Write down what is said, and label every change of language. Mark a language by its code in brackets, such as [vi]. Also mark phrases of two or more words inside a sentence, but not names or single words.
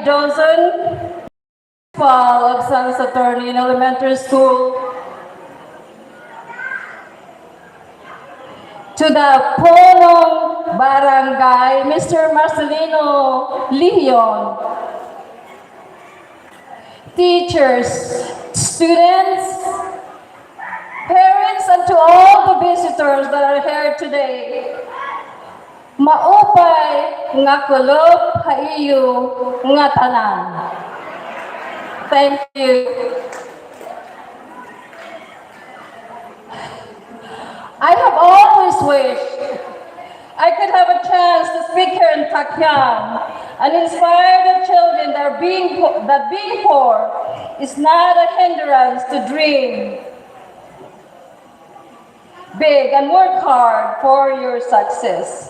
[en] Dawson, Principal of San Satornino Elementary School, to the Ponong Barangay, Mr. Marcelino Leon, teachers, students, parents, and to all the visitors that are here today. [war] Maupay nga kulob haiyo nga tanan. [en] Thank you. I have always wished I could have a chance to speak here in Takyang and inspire the children that being poor is not a hindrance to dream big and work hard for your success.